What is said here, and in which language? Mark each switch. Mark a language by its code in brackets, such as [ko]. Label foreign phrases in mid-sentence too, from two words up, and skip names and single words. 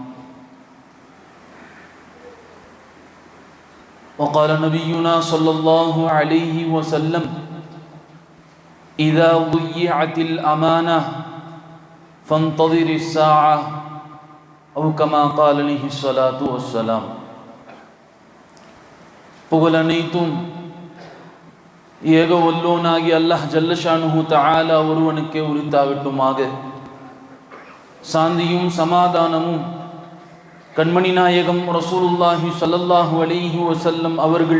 [ar] وقال نبينا صلى الله عليه وسلم: إذا ضيعت الأمانة فانتظر الساعة، أو كما قال عليه الصلاة والسلام. [ta] புகழ் அனைத்தும் ஏக வல்லோனாகி [ar] الله جل شأنه تعالى [ta] ஒருவனுக்கே உரித்தாகட்டுமாக. சாந்தியும் சமாதானமும் கண்மணி நாயகம் [ar] رسول الله صلى الله عليه وسلم [ta] அவர்கள்